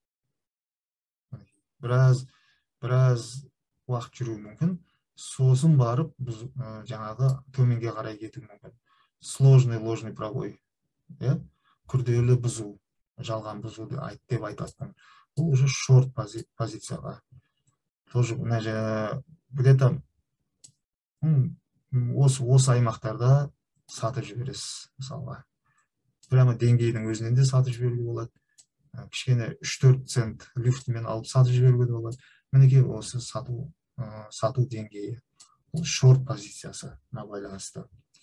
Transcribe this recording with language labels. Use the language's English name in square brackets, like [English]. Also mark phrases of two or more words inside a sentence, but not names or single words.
[Kazakh] Біраз уақыт жүру мүмкін. Сосын барып жаңағы төменге қарай кету мүмкін. [Russian] Сложный ложный пробой. [Kazakh] Күрделі бұзу, жалған бұзу деп айтатын. Бұл уже шорт позицияға. [Russian] Тоже где-то [Kazakh] осы аймақтарда сатып жібересіз, мысалға. Прямо деңгейдің өзінен де сатып жіберуге болады. Кішкене 3-4 цент люфтімен алып сатып жіберуге де болады. Мінекей осы сату деңгейі. Бұл шорт позициясы байланысты.